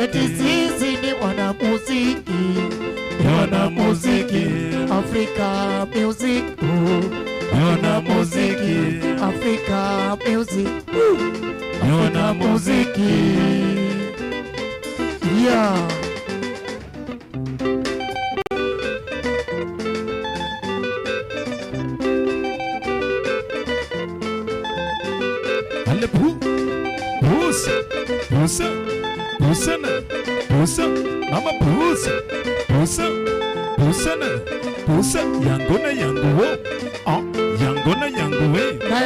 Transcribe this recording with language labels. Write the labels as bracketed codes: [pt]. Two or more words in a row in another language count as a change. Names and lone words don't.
[sw] Eti sisi ni wanamuziki. Wanamuziki. [en] Africa music. [sw] Wanamuziki. [en] Africa music. [sw] Wanamuziki. Yeah. [ln] Ale pusa, pusa, pusa na, pusa, mama pusa, pusa, pusa na, pusa, yango na yango wo, yango na yango we,